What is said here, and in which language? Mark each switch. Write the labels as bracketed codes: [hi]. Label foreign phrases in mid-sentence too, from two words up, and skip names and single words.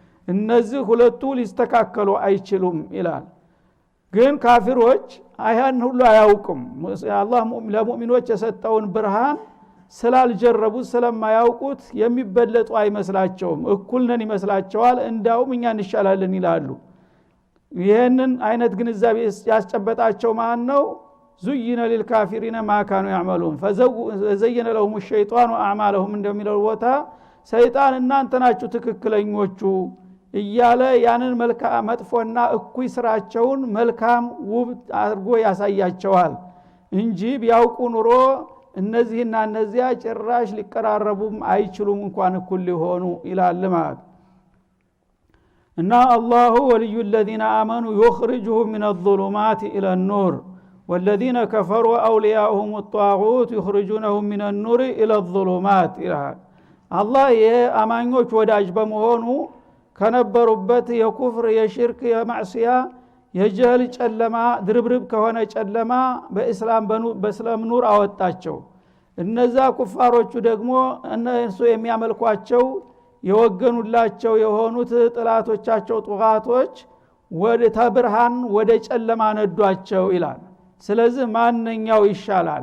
[am] እነዚህ ሁለቱ ሊስተካከሉ አይችሉም ይላል። ግን ካፊሮች አያን ሁሉ አያውቁም። አላህ ለሙእሚኖች የሰጠውን ብርሃን ስላልጀረቡት ስለማያውቁት የሚበለጡ አይመስላቸውም፣ እኩል ነን ይመስላቸዋል። እንዳውም እኛ እንሻላለን ይላሉ። ይሄንን አይነት ግንዛቤ ያስጨበጣቸው ማን ነው? [ar] زين للكافرين ما كانوا يعملون فزين لهم الشيطان اعمالهم [am] እንደሚለው ቦታ ሰይጣን እናንተ ናችሁ ትክክለኞቹ እያለ ያንን መልካም መጥፎና እኩይ ስራቸውን መልካም ውብ አድርጎ ያሳያቸዋል እንጂ ቢያውቁ ኑሮ እነዚህና እነዚያ ጭራሽ ሊቀራረቡም አይችሉም እንኳን እኩል ሊሆኑ ይላል ማለት እና አላሁ [ar] ወልዩ الذين آمنوا يخرجهم من الظلمات إلى النور والذين كفروا أولياؤهم الطاغوت يخرجونهم من النور إلى الظلمات [am] ይላል። አላህ የአማኞች ወዳጅ በመሆኑ ከነበሩበት የኩፍር የሽርክ የማዕሲያ የጀህል ጨለማ ድርብርብ ከሆነ ጨለማ በእስላም ኑር አወጣቸው። እነዛ ኩፋሮቹ ደግሞ እነሱ የሚያመልኳቸው የወገኑላቸው የሆኑት ጥላቶቻቸው ጧጋቶች ወደ ተብርሃን ወደ ጨለማ ነዷቸው ይላል። ስለዚህ ማንኛው ይሻላል?